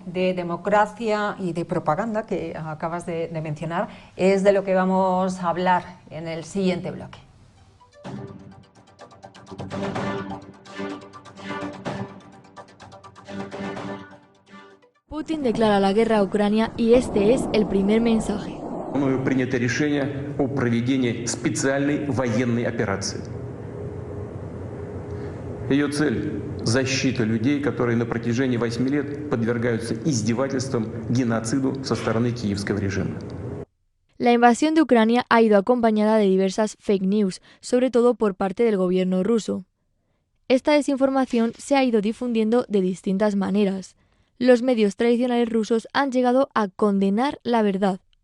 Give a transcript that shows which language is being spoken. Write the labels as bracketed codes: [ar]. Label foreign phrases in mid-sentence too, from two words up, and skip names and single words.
[es] De democracia y de propaganda que acabas de mencionar es de lo que vamos a hablar en el siguiente bloque. Putin declara la guerra a Ucrania y este es el primer mensaje. [ru] Мною принято решение о проведении специальной военной операции. Ее цель – защита людей, которые на протяжении 8 лет подвергаются издевательствам, геноциду со стороны киевского режима. [es] La invasión de Ucrania ha ido acompañada de diversas [en] fake news, [es] sobre todo por parte del gobierno ruso. Esta desinformación se ha ido difundiendo de distintas maneras. Los medios tradicionales rusos han llegado a condenar la verdad.